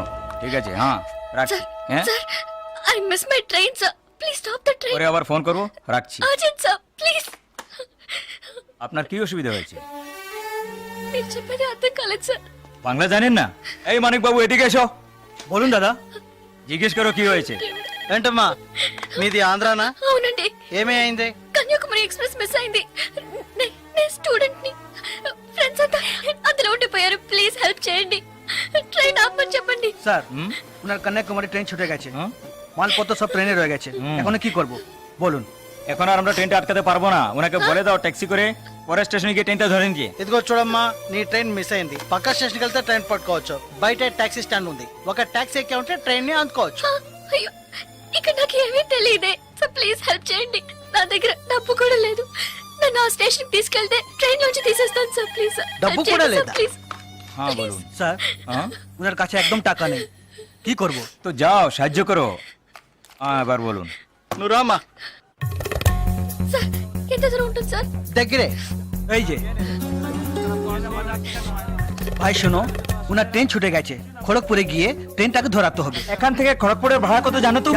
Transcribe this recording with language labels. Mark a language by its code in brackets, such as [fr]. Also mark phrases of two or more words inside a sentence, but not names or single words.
[bn] ঠিক আছে, হ্যাঁ রাখছি। হ্যাঁ [en] Sir, I miss my train sir, please stop the train. [bn] পরে আবার ফোন করব, রাখছি। [en] Urgent sir, please. [bn] আপনার কি অসুবিধা হয়েছে? [te] మీరు చెప్పేది అర్థం కాలేదు సార్। [bn] বাংলা জানেন না? এই মানিক বাবু এদিকে এসো। বলুন দাদা, জিজ্ঞেস করো কি হয়েছে। [te] ఏంటమ్మా మీది ఆంధ్రానా? అవునండి। ఏమైంది? కన్యాకుమారి ఎక్స్ప్రెస్ మిస్ అయింది। నేను స్టూడెంట్ ని, ఫ్రెండ్స్ అంతా అందులో ఉండిపోయారు, [en] please help [te] చేయండి, [bn] ট্রেন আপনি చెప్పండి। স্যার, ওনার কন্যাকুমারী ট্রেন ছুটে গেছে, মালপত্র সব ট্রেনে রয়ে গেছে, এখন কি করব বলুন। এখন আর আমরা ট্রেনটা আটকাতে পারবো না, ওনাকে বলে দাও ট্যাক্সি করে পরের স্টেশনে గিয়ে ట్రైన్টা ধরে নিয়ে। [te] ఇదిగో చూడమ్మా, నీ [en] train miss [te] అయింది. పక్క స్టేషన్కి వెళ్తే ట్రైన్ పట్టుకోవచ్చు. బయట [en] taxi stand [te] ఉంది. ఒక టాక్సీ ఎక్కి ఉంటే ట్రైన్ ని అందుకోవచ్చు. అయ్యో ఇక్కడ నాకు ఏమీ తెలియదే సార్, [en] please help [te] చేయండి. నా దగ్గర డబ్బు కూడా లేదు. నన్ను ఆ స్టేషన్ తీసుకెళ్తే ట్రైన్ నుంచి తీసేస్తాను సార్, [en] please sir. [te] డబ్బు కూడా లేదా? ప్లీజ్ [bn] হ্যাঁ বলুন। স্যার হ্যাঁ ওনার কাছে একদম টাকা নেই, কি করব? তো যাও সাহায্য করো। হ্যাঁ এবার বলুন। [te] నువ్వు రామ్మా. సార్ ఎంత దూరం ఉంటుంది సార్? దగ్గరే. [bn] এই যে ভাই শোনো, ওনার ট্রেন ছুটে গেছে, খড়গপুরে গিয়ে ট্রেনটাকে ধরাতে হবে। এখান থেকে খড়গপুরের ভাড়া কত জানো তুমি?